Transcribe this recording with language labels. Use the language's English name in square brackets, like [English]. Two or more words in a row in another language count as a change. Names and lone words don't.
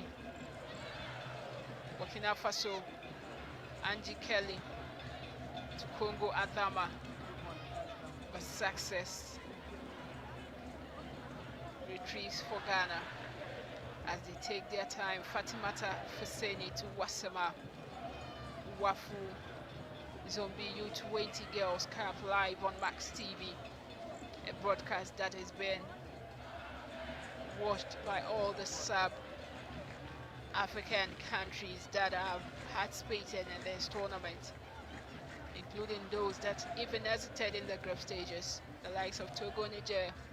[English] Burkina Faso. Angie Kelly to Congo Adama. But Success retrieves for Ghana as they take their time. Fatimata Fuseni to Wasama. WAFU Zombie U-20 Girls Cup live on Max TV, a broadcast that has been watched by all the sub-African countries that have participated in this tournament, including those that even hesitated in the group stages, the likes of Togo, Niger,